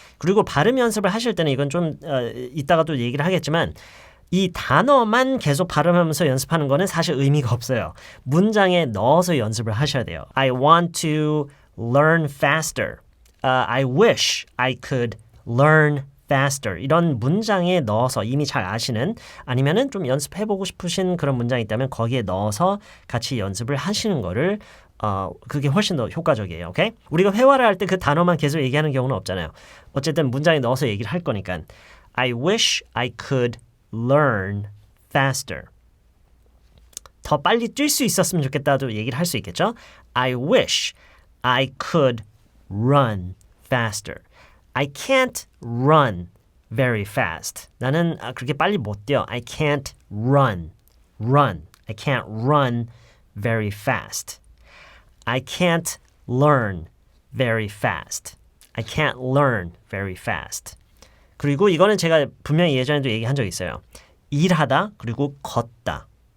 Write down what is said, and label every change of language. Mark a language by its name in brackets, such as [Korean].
[Korean] 그리고 발음 연습을 하실 때는 이건 좀 이따가 또 얘기를 하겠지만 이 단어만 계속 발음하면서 연습하는 거는 사실 의미가 없어요. 문장에 넣어서 연습을 하셔야 돼요. [English] I want to learn faster. I wish I could learn faster. [Korean] 이런 문장에 넣어서 이미 잘 아시는 아니면은 좀 연습해보고 싶으신 그런 문장이 있다면 거기에 넣어서 같이 연습을 하시는 거를 그게 훨씬 더 효과적이에요. 오케이? 우리가 회화를 할 때 그 단어만 계속 얘기하는 경우는 없잖아요. 어쨌든 문장에 넣어서 얘기를 할 거니까 [English] I wish I could learn faster. [Korean] 더 빨리 뛸 수 있었으면 좋겠다도 얘기를 할 수 있겠죠? [English] I wish I could run faster. I can't run very fast. [Korean] 나는 그렇게 빨리 못 뛰어. [English] I can't run. I can't run very fast. I can't learn very fast. I can't learn very fast. [Korean] 그리고 이거는 제가 분명히 예전에도 얘기한 적이 있어요. 일하다 그리고 걷다.